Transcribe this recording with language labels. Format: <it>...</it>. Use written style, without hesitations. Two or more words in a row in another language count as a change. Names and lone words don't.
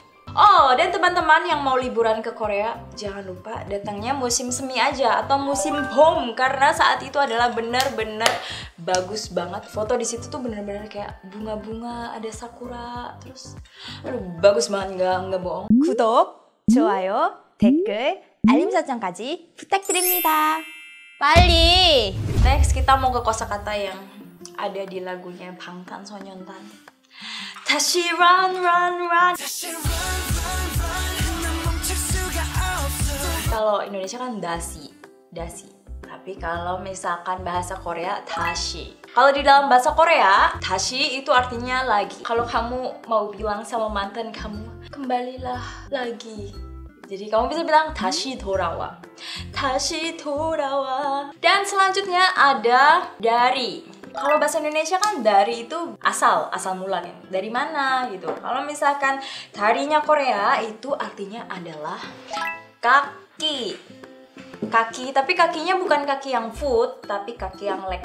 <id>Oh, dan teman-teman yang mau liburan ke Korea, jangan lupa datangnya musim semi aja atau musim bom karena saat itu adalah benar-benar bagus banget. Foto di situ tuh benar-benar kayak bunga-bunga, ada sakura, terus aduh, bagus banget nggak bohong.</id> <ko>구독, 좋아요, 댓글, 알림 설정까지 부탁드립니다. 빨리.</ko> <id>Next kita mau ke kosakata yang ada di lagunya 방탄소년단.</id> <en>다시 run run run.</en> <id>Kalau Indonesia kan dasi. Tapi kalau misalkan bahasa Korea dashi. Kalau di dalam bahasa Korea dashi itu artinya lagi. Kalau kamu mau bilang sama mantan kamu kembalilah lagi. Jadi kamu bisa bilang</id> <ko>다시 돌아와. 다시 돌아와.</ko> <id>Dan selanjutnya ada dari. Kalau bahasa Indonesia kan dari itu asal mula kan. Dari mana gitu. Kalau misalkan darinya Korea itu artinya adalah kaki. Kaki, tapi kakinya bukan kaki yang foot, tapi kaki yang leg.</id>